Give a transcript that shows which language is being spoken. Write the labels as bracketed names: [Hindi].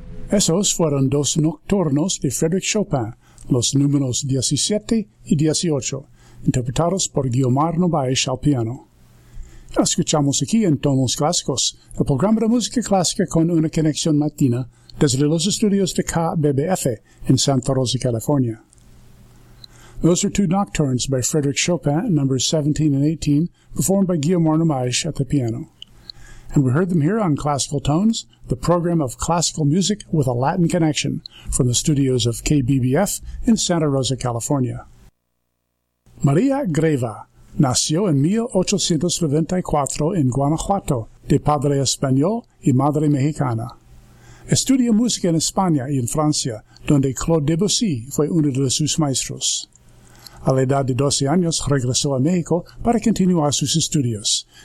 [Spanish] Esos fueron dos nocturnos de Frédéric Chopin, los números 17 y 18, interpretados por Guiomar Novaes al piano. La escuchamos aquí en Tonos Clásicos, el programa de música clásica con una conexión latina desde los estudios de KBBF en Santa Rosa, California. [English] Those are two nocturnes by Frédéric Chopin, numbers 17 and 18, performed by Guiomar Novaes at the piano. And we heard them here on Classical Tones, the program of classical music with a Latin connection, from the studios of KBBF in Santa Rosa, California. [Spanish] María Greva nació en 1894 en Guanajuato, de padre español y madre mexicana. Estudió música en España y en Francia, donde Claude Debussy fue uno de sus maestros. A la edad de 12 años, regresó a México para continuar sus estudios.